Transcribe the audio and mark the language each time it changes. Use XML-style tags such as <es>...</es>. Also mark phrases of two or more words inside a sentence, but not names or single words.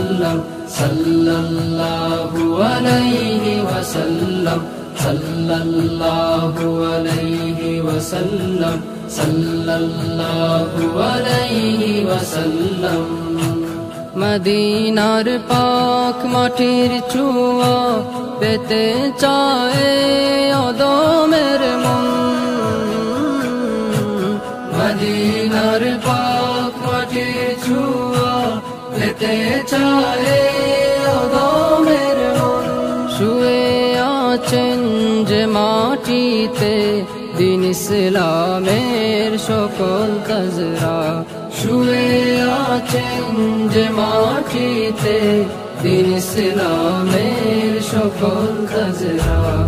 <ar>وسلم صلى الله عليه وسلم صلى الله عليه وسلم صلى الله عليه وسلم.</ar> <bn>মদিনার পাক মাটির ছোঁয়া পেতে চায় আদমের মন, মদিনার পাক মাটির ছোঁয়া পেতে চায় আদমের মন। শুয়ে আছেন যে মাটিতে দিন ইসলামের সকল তাজরা, শুয়ে আছেন যে মাটিতে দিন ইসলামের সকল তাজরা।</bn>